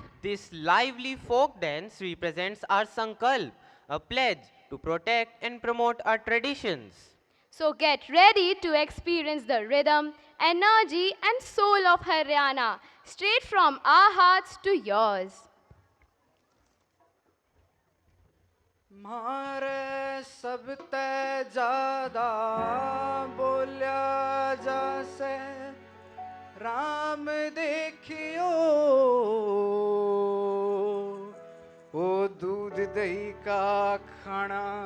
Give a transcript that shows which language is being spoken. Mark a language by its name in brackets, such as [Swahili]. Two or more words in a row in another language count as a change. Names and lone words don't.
[English] This lively folk dance represents our Sankalp, a pledge to protect and promote our traditions. So get ready to experience the rhythm, energy and soul of Haryana, straight from our hearts to yours. [Haryanvi] मारे सब ते ज्यादा बोलिया जासे राम देखियो ओ दूध दही का खाना